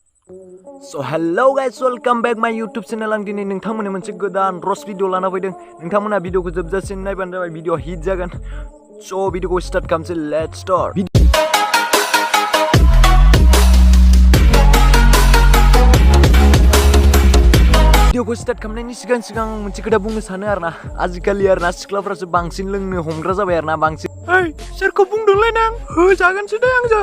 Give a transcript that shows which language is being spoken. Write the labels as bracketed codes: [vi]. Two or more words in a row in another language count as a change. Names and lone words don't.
[en] So hello guys, welcome back my YouTube channel. [brx] आं दिनै नोंथांमोननो मोनसे गोदान रस भिडिअ लाना फैदों। नोंथांमोना भिडिअखौ जोबजासिम नायबानो जाबाय, भिडिअ हिट जागोन। So भिडिअखौ स्टार्ट खालामसै, [en] let's start। [brx] भिडिअखौ स्टार्ट खालामनायनि सिगां मोनसे खोथा बुंनो सानो आरोना, आजिखालि आरोना सिख्लाफोरासो बांसिन लोंनो हमग्रा जाबाय आरोना बांसिन। ओइ सोरखौ बुंदोंलाय नों? होजागोनसो दे आंजों।